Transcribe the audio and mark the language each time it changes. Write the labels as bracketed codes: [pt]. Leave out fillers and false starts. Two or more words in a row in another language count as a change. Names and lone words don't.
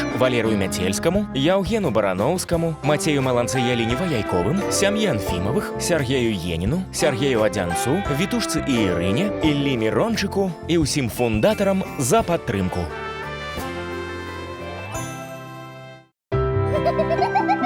[uk] Валерію Метельському, Яугену Барановському, Матею Маланце-Яліні-Ваяйковим, Сям'ї Анфімових, Сергею Єніну, Сергею Адянцу, Вітушці і Ірині, Іллі Мірончику і усім фундаторам за підтримку.